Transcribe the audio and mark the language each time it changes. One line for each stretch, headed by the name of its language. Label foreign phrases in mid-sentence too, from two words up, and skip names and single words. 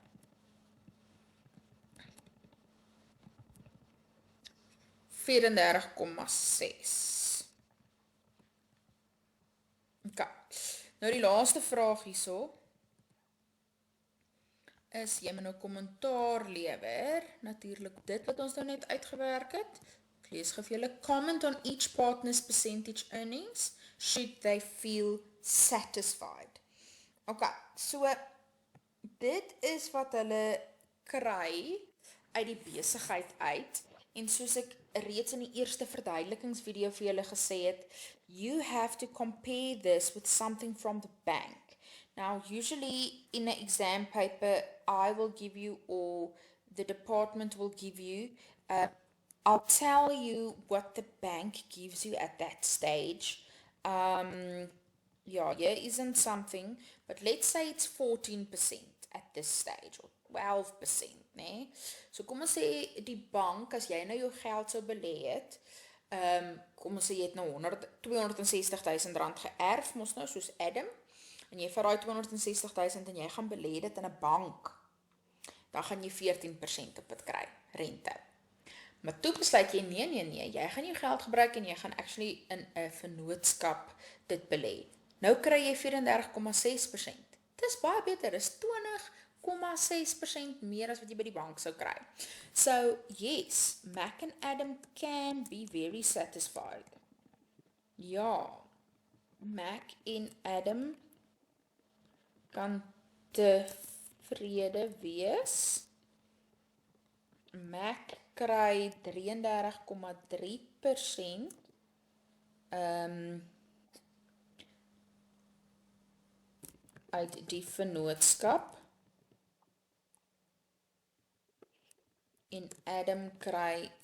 Afrikaans: $34,6. Okay. Nou die laaste vraag hierso is, jy moet nou kommentaar lewer, natuurlik dit wat ons nou net uitgewerk het. Ek lees gou vir julle,
English: comment on each partner's percentage earnings, should they feel satisfied.
Afrikaans: Okay, so dit is wat hulle kry uit die besigheid uit, en soos ek reeds in die eerste verduidelikingsvideo vir julle gesê het,
English: you have to compare this with something from the bank. Now, usually in an exam paper, I will give you, or the department will give you, I'll tell you what the bank gives you at that stage. Yeah, here isn't something, but let's say it's 14% at this stage, or 12%,
Afrikaans: nee? So kom ons sê, die bank, as jy nou jou geld sou belê het, kom ons sê jy het nou R260.000 geërf, mos nou, soos Adam, en jy vat daai 260.000 en jy gaan belê dit in 'n bank, dan gaan jy 14% op dit kry, rente. Maar toe besluit jy, nee, jy gaan jou geld gebruik en jy gaan actually in 'n vennootskap dit belê. Nou kry jy 34,6%. Dis baie beter, dis 20,6% meer as wat jy by die bank sou kry.
English: So, yes, Mac and Adam can be very satisfied.
Afrikaans: Ja, Mac en Adam kan tevrede wees. Mac kry 33,3% uit die vennootskap, en Adam kry